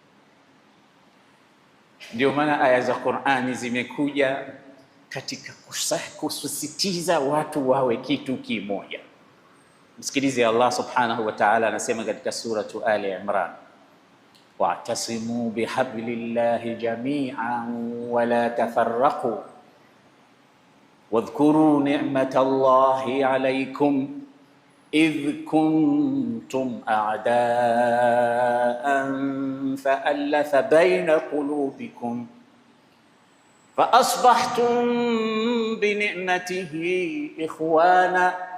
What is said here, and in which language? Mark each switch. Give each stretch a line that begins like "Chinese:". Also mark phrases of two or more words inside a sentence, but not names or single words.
Swahili: Ndio maana aya za Qur'ani zimekuja katika kusisitiza watu wawe kitu kimoja. Msikilize
Arabic: الله سبحانه وتعالى
Swahili: anasema katika suratu Ali Imran,
Arabic: واعتصموا بحبل الله جميعا ولا تفرقوا واذكروا نعمة الله عليكم إذ كنتم أعداء فألف بين قلوبكم فأصبحتم بنعمته إخوانا